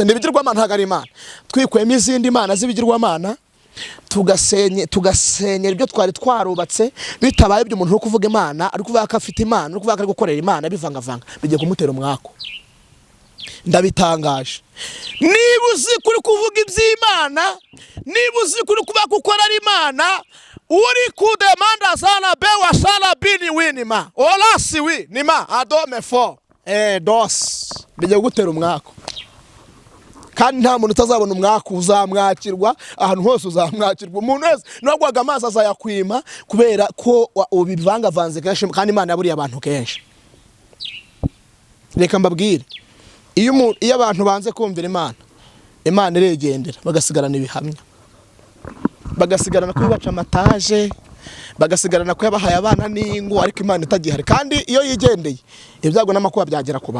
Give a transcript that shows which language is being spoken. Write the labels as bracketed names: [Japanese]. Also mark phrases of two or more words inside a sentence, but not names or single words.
[Kinyarwanda] n'ibigirwamana ntago ari Imana twikwema izindi mana z'ibigirwamana tugasenyera ibyo twari twarubatse bitabaye ibyo umuntu wo kuvuga Imana ari kuvuga ko afite Imana ari kuvuga ko ari gukorera Imana bivangavanga bigiye kumutera umwako ndabitangaje niba uzi kuri kuvuga iby'Imana niba uzi kuri kuvuga ko ukora ari Imana uri kudemanda sana bewa sana bini winima olasi wi nima adome fo dos bigiye gutera umwako kandi nta muntu utazabona umwaka uzamwakirwa ahantu hose uzamwakirwa umuntu wese nagwaga amazi azayakwima kubera ko ubivangavanze kenshi kandi Imana yaburiye abantu kenshi reka mbabwire iyo abantu banze kumvira Imana iregendera bagasigarana ibihamya bagasigarana ko baca amataje bagasigarana ko yabahaye abana n'ingo ariko Imana itagihari kandi iyo yigendeye ibyago n'amakuba byagera ku